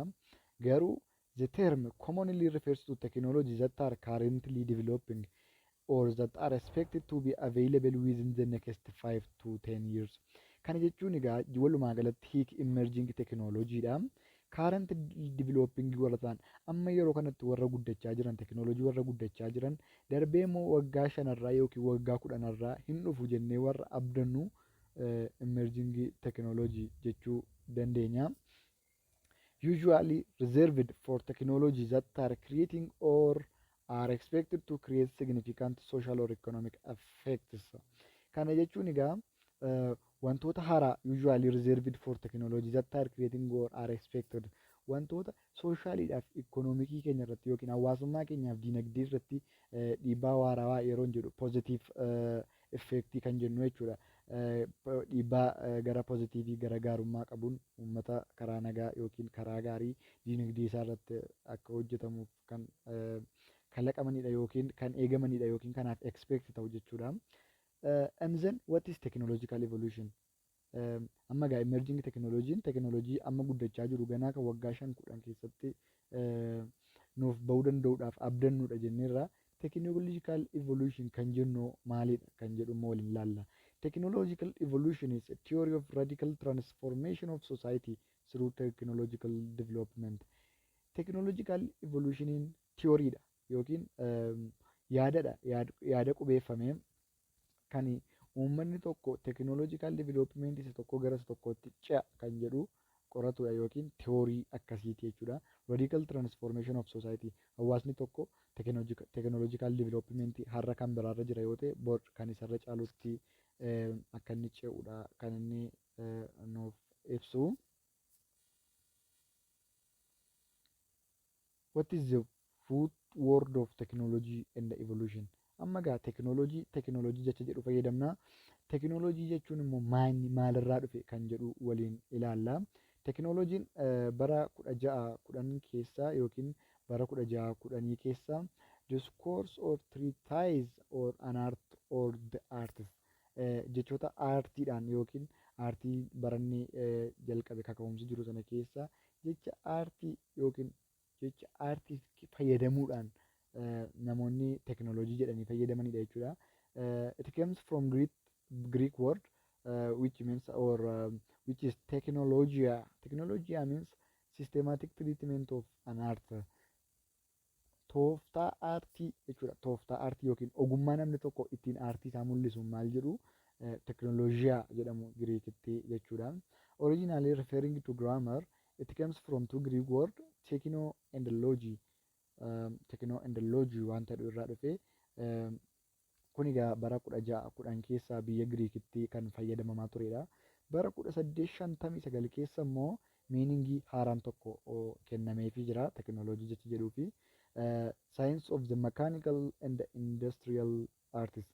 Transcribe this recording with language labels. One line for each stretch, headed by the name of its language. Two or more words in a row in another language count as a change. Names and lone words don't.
English: Garuu the term commonly refers to technologies that are currently developing or that are expected to be available within the next 5 to 10 years.
Oromo: Kana jechuun egaa walumaa galatti hiiki
English: emerging technologyidha. Current developing
Oromo: warra ta'an amma yeroo kanatti warra guddachaa jiran teknoolojii warra guddachaa jiran darbee immoo waggaa 5 yookiin waggaa 10 hin dhufu jennee warra abdannu
English: emerging technology
Oromo: jechuu dandeenya.
English: Usually reserved for technologies that are creating or are expected to create significant social or economic effects.
Oromo: Kana jechuun egaa wantoota haaraa
English: usually reserved for technologies that are creating or are expected
Oromo: wantoota sooshaaliidhaaf ikoonoomikii keenya irratti yookiin hawaasummaa keenyaaf diinagdee irratti dhiibbaa waarawaa yeroo jedhu
English: positive effectii
Oromo: kan jennu jechuudha. Dhiibbaa gara pozitiivii gara gaarummaa qabuun uummata karaa nagaa yookiin karaa gaarii diinagdee isaa irratti akka hojjetamuuf kan kalaqamanidha yookiin kan eegamanidha yookiin kanaaf expect ta'u jechuudha.
English: And then what is technological evolution?
Oromo: Amma egaa
English: emerging technology'n
Oromo: teknoolojii amma guddachaa jiru ganaa kan waggaa 5-10 keessatti nuuf bahuu danda'uudhaaf abdannuudha jenneerra.
English: Technological evolution
Oromo: kan jennu maalidha kan jedhu immoo waliin ilaalla.
English: Technological evolution is a theory of radical transformation of society through technological development. Technological evolutioniin theoryidha
Oromo: yookiin yaada qubeeffamee kan uummanni tokko
English: technological development
Oromo: isa tokko gara isa tokkotti ce'a kan jedhu qoratudha yookiin theorii akkasiiti jechuudha.
English: Radical transformation of society
Oromo: hawaasni tokko
English: technological development
Oromo: har'a kan biraarra jira yoo ta'e bor kan isarra caalutti akka inni ce'udha kan inni nuuf ibsu.
English: What is the food word of technology and evolution?
Oromo: Amma gaa teknoolojii jecha jedhu fayyadamna. Teknooloojii jechuun immoo maalirraa dhufe kan jedhu waliin ilaalla. Teknooloojiin bara 1610 keessa yookiin bara 1610 keessa
English: discourse or treatise or an art or the artist
Oromo: jechoota aartiidhaan yookiin aartii barannee jalqabe kaka'umsi jiru sana keessa jecha aartii yookiin jecha aartii fayyadamuudhaan namoonni teknooloojii jedhanii fayyadamanidha jechuudha.
English: It comes from Greek word which means which is technologia. Technologia means systematic treatment of an art.
Oromo: Tooftaa aartii jechuudha. Tooftaa aartii yookiin ogummaa namni tokko ittiin aartii isaa mul'isu maal jedhu teknooloojiyaa jedhamu Giriikitti jechuudha.
English: Originally referring to grammar, it comes from two Greek word techno and logi.
Oromo: Techno and logi wanta irraa dhufe kun egaa bara 1610 keessa biyya Giriikitti kan fayyadamamaa turedha. Bara 1859 keessa immoo miiningii haaraan tokko kennameefii jira teknooloojii jecha jedhuu fi
English: science of the mechanical and industrial artist.